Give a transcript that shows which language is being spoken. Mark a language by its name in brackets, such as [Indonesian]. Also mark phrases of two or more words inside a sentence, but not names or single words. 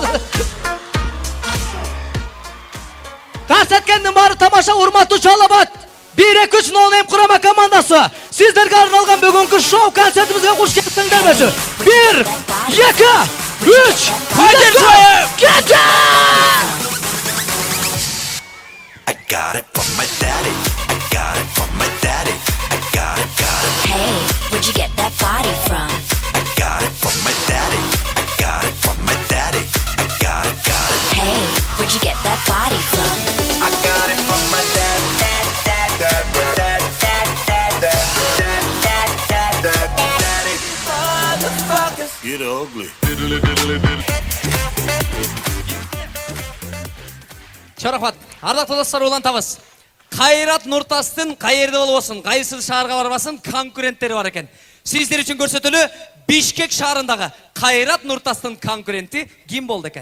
[Kyrgyz] Көрсөткөндүн баары тамаша, урматтуу Жалабат. 1-2-3 ноунейм курама командасы. Сиздерге арналган бүгүнкү шоу концертибизге куш келиңиздерчи. 1, 2, 3, кетти! [English] I got it from my daddy. I got it from my daddy. I got it. Hey, where'd you get that body from? I got it from my daddy. I got it from my daddy. I got it. Hey, where'd you get that body from? I got it from my dad. Get ugly. [Kyrgyz] Чарахат, ардактуу достор, улантабыз. Кайрат Нуртастын кайерде болбосун, кайсы шаарга барбасын, конкуренттери бар экен. Сиздер үчүн көрсөтөлү Бишкек шаарындагы Кайрат Нуртастын конкуренти ким болду экен?